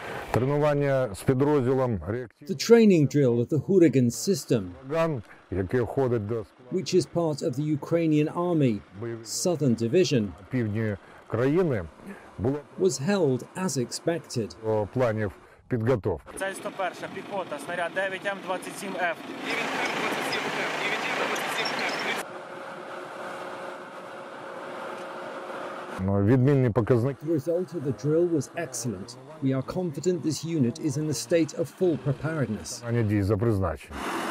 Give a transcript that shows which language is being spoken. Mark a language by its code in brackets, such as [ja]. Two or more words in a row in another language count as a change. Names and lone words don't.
[uk] Тренування з підрозділом [en] The training drill of the Huragan system, [uk] «Ган», який входить до [en] which is part of the Ukrainian Army, Southern Division, [uk] півдні країни, було [en] was held as expected. [uk] до планів підготовки. Це 101-ша піхота, снаряд 9М27Ф. Відмінні показники. [en] The result of the drill was excellent. We are confident this unit is in a state of full preparedness. [uk] Дій за призначенням.